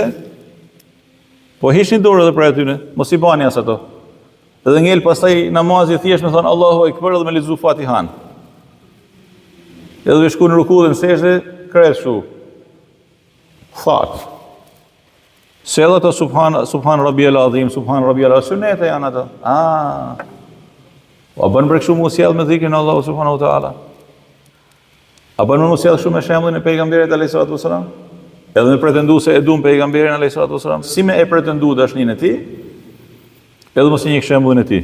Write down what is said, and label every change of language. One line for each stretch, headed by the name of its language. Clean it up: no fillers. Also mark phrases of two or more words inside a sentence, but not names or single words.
Albanian: Po hiqni dorë edhe për atyne, mos i bani as ato. Edhe ngel pastaj namazi thjesht me thon
Arabic: الله أكبر
Albanian: dhe me lexu Fatihan. Edhe me shku në ruku dhe në sejdë, kret shu. Fat. Se edhe ato
Arabic: سبحان ربي العظيم، سبحان ربي العظيم,
Albanian: sunete janë ato. A bën për kështu mu sjell me dhikrin e Allahu
Arabic: سبحانه وتعالى.
Albanian: A bën mu sjell shumë me shembullin e pejgamberit
Arabic: عليه الصلاة والسلام?
Albanian: Edhe me pretendu se e duam pejgamberin
Arabic: عليه الصلاة والسلام,
Albanian: si me e pretendu dashninë e tij? Edhe mos i njeh shembullin e tij.